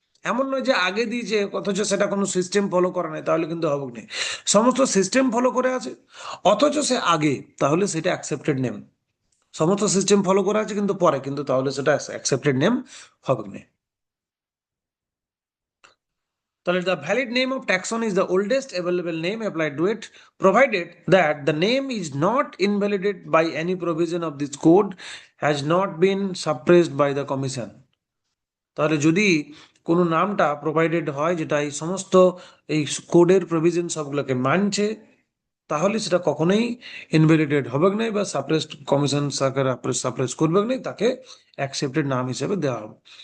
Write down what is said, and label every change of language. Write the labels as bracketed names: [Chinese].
[Bangla] এমন নয় যে আগে দিয়েছে অথচ সেটা কোনো সিস্টেম ফলো করা নাই, তাহলে কিন্তু হবে না। সমস্ত সিস্টেম ফলো করে আছে অথচ সে আগে, তাহলে সেটা অ্যাকসেপ্টেড নেম। সমস্ত সিস্টেম ফলো করা আছে কিন্তু পরে, কিন্তু তাহলে সেটা অ্যাকসেপ্টেড নেম হবে না। [English] তাহলে the valid name of taxon is the oldest available name applied to it, provided that the name is not invalidated by any provision of this code, has not been suppressed by the commission। [Bangla] তাহলে যদি কোনো নামটা provided হয় যেটা এই সমস্ত এই কোডের প্রভিজন সবগুলোকে মানছে, তাহলে সেটা কখনোই ইনভ্যালিডেট হবে না বা সাপ্রেসড, কমিশন সরকার সাপ্রেস করবে না, তাকে অ্যাকসেপ্টেড নাম হিসেবে দেওয়া হবে।